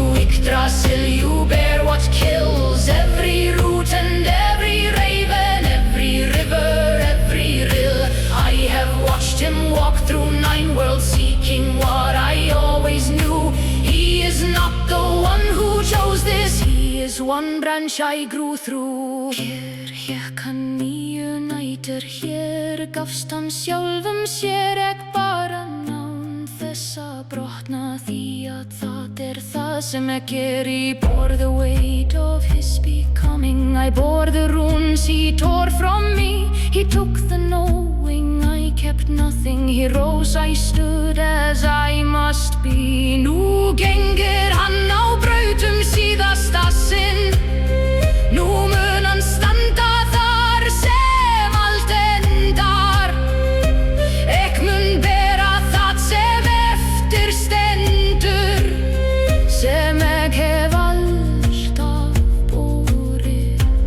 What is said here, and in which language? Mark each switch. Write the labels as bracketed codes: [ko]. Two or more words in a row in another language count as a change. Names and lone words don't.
[en] Yggdrasil, you bear what kills. Every root and every raven, every river, every rill. I have watched him walk through 9 worlds, seeking what I always knew. He is not the one who chose this. He is one branch I grew through. [is] Hér hékk hann 9 nætur. Hér gafst hann sjálfum sér, ekki bara nán þess að brotna, því að það það sem [en] he bore the weight of his becoming. I bore the runes he tore from me. He took the knowing, I kept nothing. He rose, I stood as I must be. [is] Nú gengur hann á brautum síðasta sinn. Nú mun hann standa þar sem allt endar. Ek mun bera það sem eftir stendur, sem ek hef alltaf borið.